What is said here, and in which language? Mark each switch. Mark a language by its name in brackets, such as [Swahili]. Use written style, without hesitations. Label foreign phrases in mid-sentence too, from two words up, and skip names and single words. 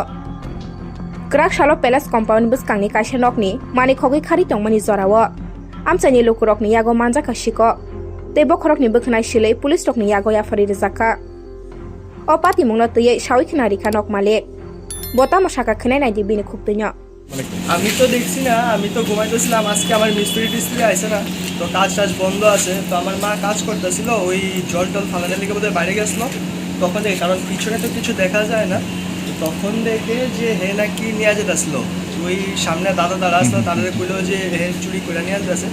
[Kok Borok] Krak Shalo [English] Palace compound [Kok Borok] buskangni kaisa nokni mani khogui khari tongmani jorao. Amchaini lokorokni yago manjaka siko tei bokrokni bokhnai silei police rokni yago yafari rijaka. O pati mungno tei sawi khina rikha nok malik. Bota mashaka khnai nai dibini khuptino. [Bangla] আমি তো দেখছি না, আমি তো ঘুমাইতেছিলাম। আজকে আমার মিস্ত্রি টিস্ত্রি আইছে না, তো কাজ টাজ বন্ধ আছে। তো আমার মা কাজ করতেছিল, ওই জল টল ফালানোর লিগে বোধহয় বাইরে গেছিলো। তখন দেখে, কারণ পিছনে তো কিছু দেখা যায় না, তো তখন দেখে যে হে নাকি নিয়ে যেতেছিল। ওই সামনে দাদা দাঁড়া আসলো, তাদের কইলো যে হে চুরি করে নিয়ে যেতেছে।